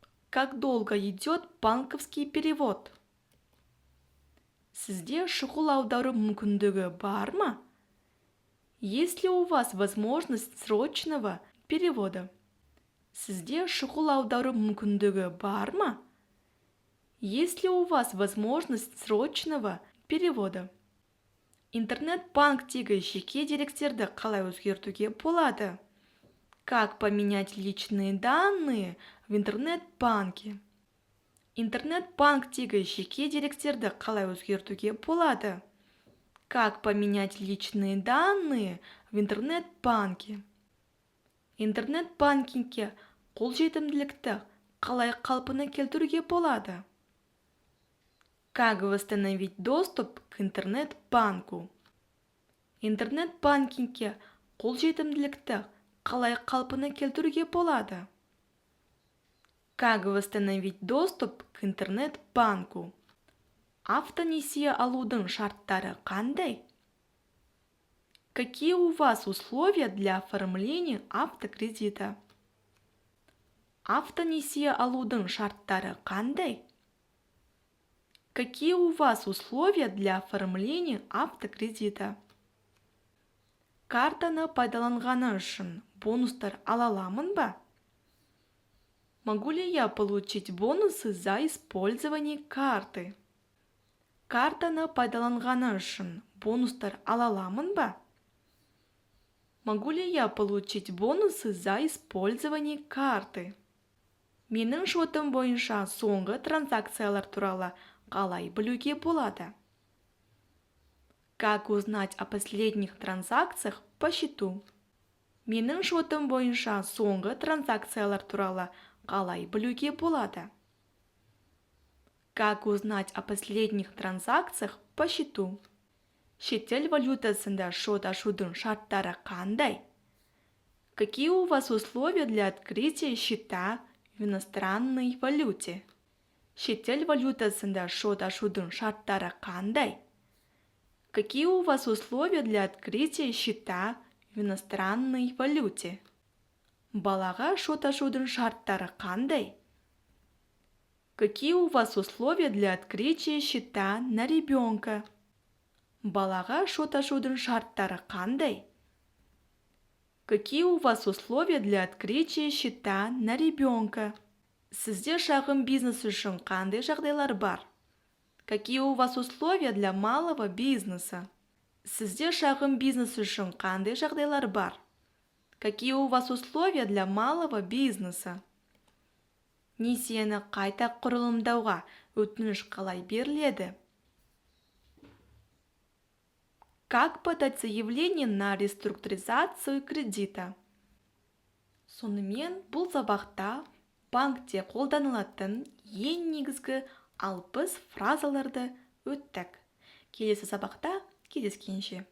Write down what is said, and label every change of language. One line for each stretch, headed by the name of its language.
Russian: Как долго идет банковский перевод?
Kazakh: Сізде шұғыл аудару мүмкіндігі бар ма?
Russian: Есть ли у вас возможность срочного перевода?
Kazakh: Сізде шұғыл аудару мүмкіндігі бар ма?
Russian: Есть ли у вас возможность срочного перевода?
Kazakh: Интернет-банктегі жеке деректерді қалай өзгертуге болады?
Russian: Как поменять личные данные в интернет-банке?
Kazakh: Интернет-банктегі жеке деректерді қалай өзгертуге болады?
Russian: Как поменять личные данные в интернет-банке?
Kazakh: Интернет-банкингке қолжетімділікті қалай қалпына келтіруге болады?
Russian: Как восстановить доступ к интернет-банку?
Kazakh: Интернет-банкингке қолжетімділікті қалай қалпына келтіруге болады?
Russian: Как восстановить доступ к интернет-банку?
Kazakh: Автонесие алудың шарттары қандай?
Russian: Какие у вас условия для оформления автокредита?
Kazakh: Автонесие алудың шарттары қандай?
Russian: Какие у вас условия для оформления автокредита?
Kazakh: Картаны пайдаланғаны үшін бонустар ала аламын ба?
Russian: Могу ли я получить бонусы за использование карты?
Kazakh: Картаны пайдаланғаны үшін бонустар ала аламын ба?
Russian: Могу ли я получить бонусы за использование карты?
Kazakh: Менің шотым бойынша соңғы транзакциялар туралы қалай білуге болады?
Russian: Как узнать о последних транзакциях по счету?
Kazakh: Менің шотым бойынша соңғы транзакциялар туралы қалай білуге болады?
Russian: Как узнать о последних транзакциях по счету?
Kazakh: Шетел валютасында шот ашудың шарттары қандай?
Russian: Какие у вас условия для открытия счета в иностранной валюте?
Kazakh: Шетел валютасында шот ашудың шарттары қандай?
Russian: Какие у вас условия для открытия счета в иностранной валюте?
Kazakh: Балаға шот ашудың шарттары қандай?
Russian: Какие у вас условия для открытия счета на ребенка?
Kazakh: Балаға шот ашудың шарттары қандай?
Russian: Какие у вас условия для открытия счета на ребенка?
Kazakh: Сізде шағын бизнес үшін қандай жағдайлар бар?
Russian: Какие у вас условия для малого бизнеса?
Kazakh: Сізде шағын бизнес үшін қандай жағдайлар бар?
Russian: Какие у вас условия для малого бизнеса?
Kazakh: Несиені қайта құрылымдауға өтініш қалай беріледі?
Russian: Как подать заявление на реструктуризацию кредита?
Kazakh: Сонымен бұл сабақта банкте қолданылатын ең негізгі 60 фразаларды өттік. Келесі сабақта кездескенше.